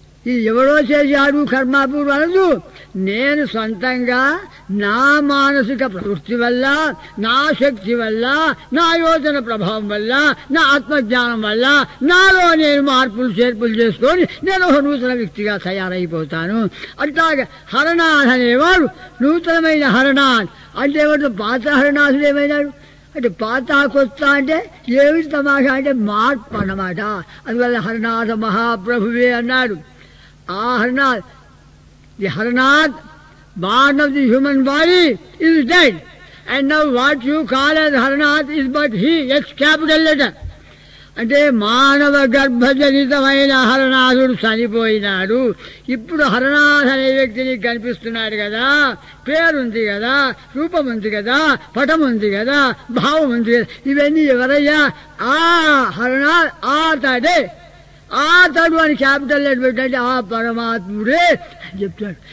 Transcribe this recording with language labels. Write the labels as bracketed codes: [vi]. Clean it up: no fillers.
[te] ఇది ఎవరో చేశాడు కర్మాపూర్వం అనదు. నేను సొంతంగా నా మానసిక ప్రవృత్తి వల్ల, నా శక్తి వల్ల, నా యోచన ప్రభావం వల్ల, నా ఆత్మజ్ఞానం వల్ల నాలో నేను మార్పులు చేర్పులు చేసుకొని నేను ఒక నూతన వ్యక్తిగా తయారైపోతాను. అట్లాగే హరనాథ్ అనేవాడు నూతనమైన హరనాథ్. అంటే ఏమంటే పాత హరనాథుడు ఏమైనాడు అంటే పాత కొత్త అంటే ఏమిటి తమాషా అంటే మార్పు అన్నమాట. అందువల్ల హరనాథ మహాప్రభువే అన్నాడు. [en] The Haranath, born of the human body, is dead. And now what you call as Haranath is but he, X capital letter. [te] అంటే మానవ గర్భజనితమైన హరనాథుడు చనిపోయినాడు. ఇప్పుడు హరనాథ్ అనే వ్యక్తిని కనిపిస్తున్నాడు కదా, పేరుంది కదా, రూపం ఉంది కదా, పటం ఉంది కదా, భావం ఉంది కదా. ఇవన్నీ ఎవరయ్యా? ఆ హరనాథ్ ఆతడే, ఆతడు అని క్యాపిటల్ లెటర్ పెట్టండి, ఆ పరమాత్ముడే అని చెప్తాడు.